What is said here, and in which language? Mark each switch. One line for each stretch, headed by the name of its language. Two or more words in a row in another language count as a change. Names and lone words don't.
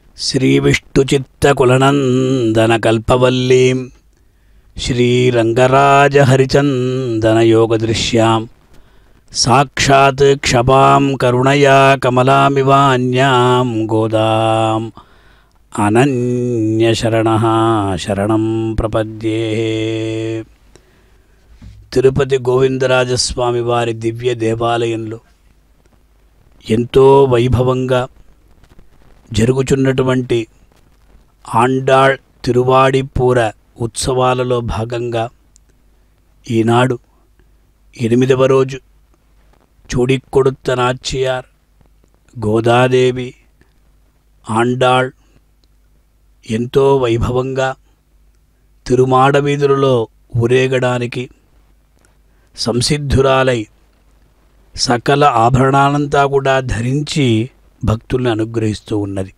Sanskrit: श्रीविष्णुचित्तकुलनन्दनकल्पवल्लीं श्रीरङ्गराजहरिचन्दनयोगदृश्यां साक्षात् क्षपां करुणया कमलामिवान्यां गोदाम् अनन्यशरणः शरणं प्रपद्ये।
Telugu: తిరుపతి గోవిందరాజస్వామి వారి దివ్య దేవాలయంలో ఎంతో వైభవంగా జరుగుచున్నటువంటి ఆండాళ్ తిరువాడిపూర ఉత్సవాలలో భాగంగా ఈనాడు 8వ రోజు చూడికొడుత్త నాచ్చియార్ గోదాదేవి ఆండాళ్ ఎంతో వైభవంగా తిరుమాడ వీధులలో ఊరేగడానికి సంసిద్ధురాలై సకల ఆభరణాలంతా కూడా ధరించి భక్తుల్ని అనుగ్రహిస్తూ ఉన్నది.